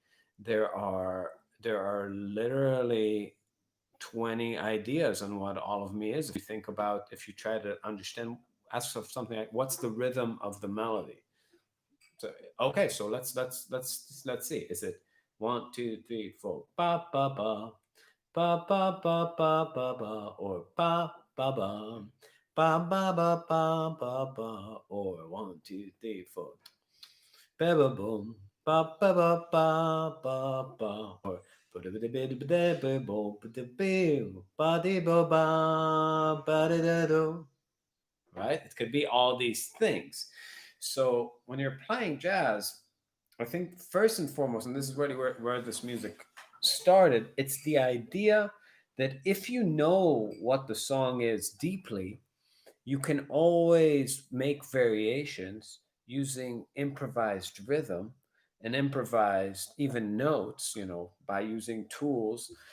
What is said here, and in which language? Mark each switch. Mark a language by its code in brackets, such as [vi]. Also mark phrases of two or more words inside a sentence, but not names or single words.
[en] there are there are literally 20 ideas on what All of Me is. If you try to understand, ask yourself something like, what's the rhythm of the melody? So, okay, so let's see. Is it one, two, three, four, ba ba ba, ba ba ba ba ba ba, or ba ba ba, ba ba ba ba ba ba, or one, two, three, four, ba ba boom, ba ba ba ba ba ba, or ba da ba da ba da ba da ba bo ba da ba di bo ba ba da da do. Right? It could be all these things. So when you're playing jazz, I think first and foremost, and this is really where this music started, it's the idea that if you know what the song is deeply, you can always make variations using improvised rhythm and improvised even notes, by using tools,